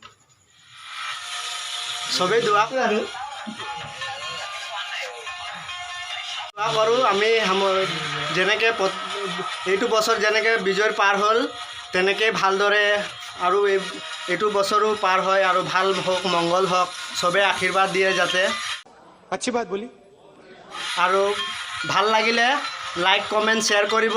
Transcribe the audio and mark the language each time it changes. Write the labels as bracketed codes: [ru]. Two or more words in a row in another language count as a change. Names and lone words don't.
[as] চবেই দোৱা আৰু কৰোঁ আমি যেনেকৈ এইটো বছৰ যেনেকৈ বিজয়ৰ পাৰ হ'ল তেনেকৈ ভালদৰে আৰু এইটো বছৰো পাৰ হয় আৰু ভাল হওক, মংগল হওক, চবেই আশীৰ্বাদ দিয়ে যাতে। [hi] अच्छी बात बोली। [as] আৰু ভাল লাগিলে [en] like comment share [as] কৰিব